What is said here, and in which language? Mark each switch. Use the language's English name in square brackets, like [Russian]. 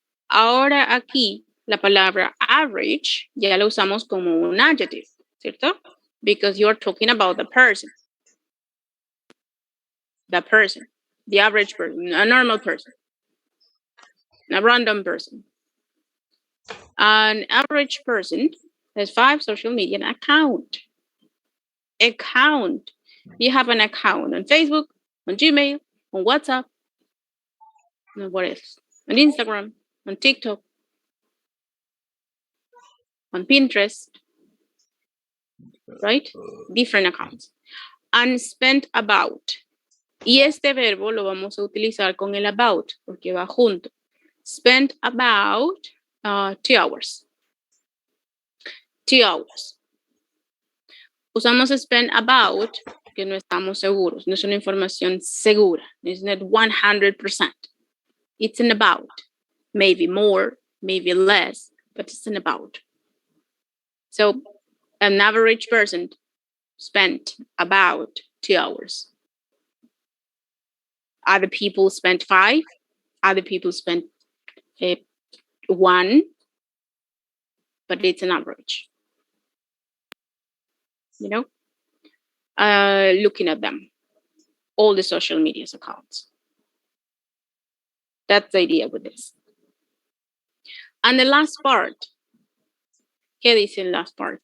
[Spanish] Ahora aquí, la palabra average ya la usamos como un adjective, ¿cierto? [English] Because you're talking about the person. The average person, a normal person, a random person. An average person has 5 social media accounts. You have an account on Facebook, on Gmail, on WhatsApp, and what else? On Instagram, on TikTok, on Pinterest, right? Different accounts. And spent about [Spanish] Y este verbo lo vamos a utilizar con el about, porque va junto. [English] Spent about 2 hours. 2 hours. [Spanish] Usamos spend about, que no estamos seguros. No es una información segura. [English] It's not 100%. It's an about. Maybe more, maybe less, but it's an about. So an average person spent about 2 hours. Other people spent 5. Other people spent 1, but it's an average. You know, looking at them, all the social media accounts. That's the idea with this. And the last part, [Spanish] ¿qué dice el [English] last part?